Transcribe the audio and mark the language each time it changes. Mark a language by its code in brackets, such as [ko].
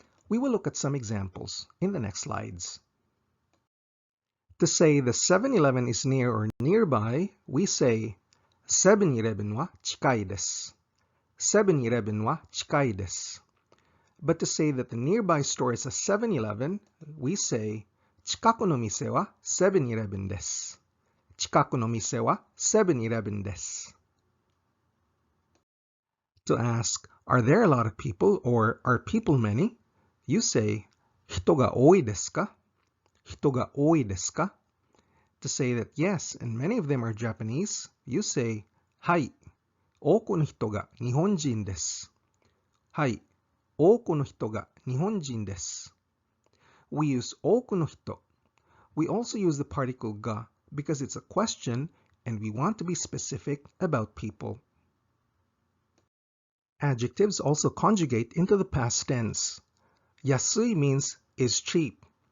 [en] We will look at some examples in the next slides. To say the 7-Eleven is near or nearby, we say [ja] 7-Eleven wa chikai desu. 7-Eleven wa chikai desu. [en] But to say that the nearby store is a 7-Eleven, we say [ja] 近くの店は 7-Eleven です。近くの店は 7-Eleven です。 [en] To ask, are there a lot of people or are people many? You say [ja] 人が多いですか? 人が多いですか? [en] To say that yes, and many of them are Japanese, you say [ja] はい、多くの人が日本人です。はい、多くの人が日本人です。 [en] We use 多くの人. We also use the particle ga because it's a question and we want to be specific about people. Adjectives also conjugate into the past tense. Yasui means is cheap.